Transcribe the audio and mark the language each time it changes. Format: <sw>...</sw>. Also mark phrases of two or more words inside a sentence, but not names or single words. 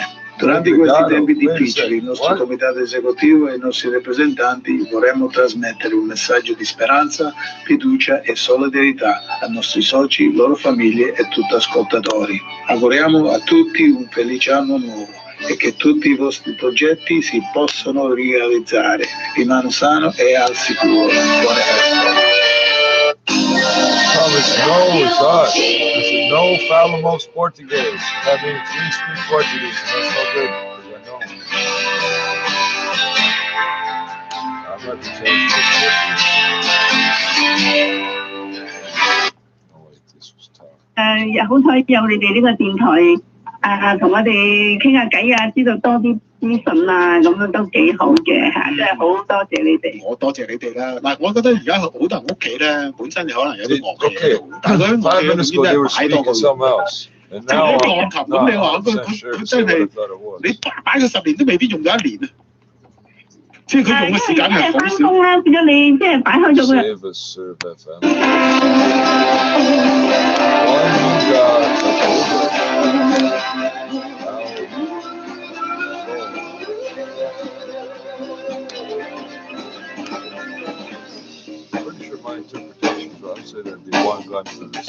<it>Durante questi tempi difficili, il nostro comitato esecutivo e i nostri rappresentanti vorremmo trasmettere un messaggio di speranza, fiducia e solidarietà ai nostri soci, loro famiglie e tutti ascoltatori. Auguriamo a tutti un felice anno nuovo e che tutti i vostri progetti si possano realizzare. Rimano sano e al sicuro. Buone feste.</it> <en>Thomas, no, it's us. It's a</en> <pt>no falamos</pt> <en>Portuguese. That means we speak Portuguese. That's no good. I'm about to change this. Oh wait, this was tough.</en> <yue>好彩有你哋呢個電台同我哋傾下偈啊，知道多啲資訊啊，咁樣都幾好嘅嚇，真係好多謝你哋。我多謝你哋啦。嗱，我覺得而家好多人屋企咧，本身可能有啲樂器喺度，但係佢啲樂器唔知點解擺到個。即係啲鋼琴咁，你話佢真係你擺佢10年都未必用咗1年啊！即係佢用嘅時間係好少。翻工啦，變咗你即係擺開咗佢。</yue> <en>Pretty sure my interpretation, but I'd say there'd be one gun for this.</en>